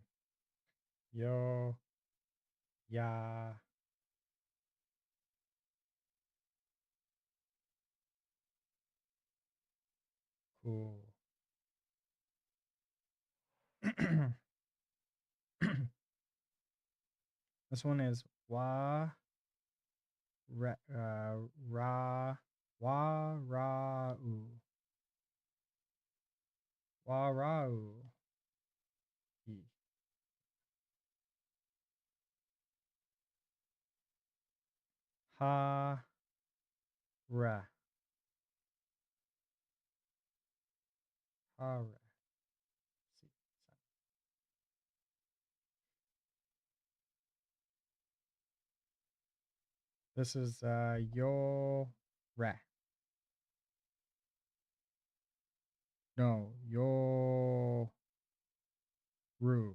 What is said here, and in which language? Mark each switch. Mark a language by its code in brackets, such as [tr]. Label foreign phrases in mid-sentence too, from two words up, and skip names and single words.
[en] Yo. Ya. Cool. This one is [ja] wa ra ra wa ra u. Wa ra u. E. Ha ra. Ha ra. [en] See. This is [ja] yo ra. No, yo ru.